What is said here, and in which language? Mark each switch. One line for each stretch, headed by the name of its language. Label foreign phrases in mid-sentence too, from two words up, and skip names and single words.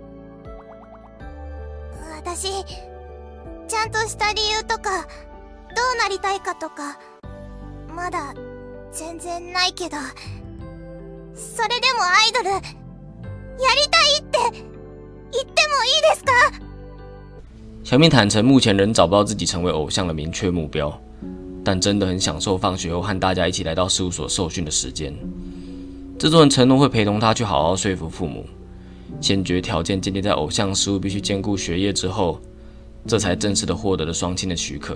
Japanese: 私、ちゃんとした理由とか、どうなりたいかとか、まだ全然ないけど、それでもアイドル、やりたいって言ってもいいですか？
Chinese: 小蜜坦诚，目前仍找不到自己成为偶像的明确目标，但真的很享受放学后和大家一起来到事务所受训的时间。制作人承诺会陪同他去好好说服父母，先决条件建立在偶像事务必须兼顾学业之后，这才正式的获得了双亲的许可。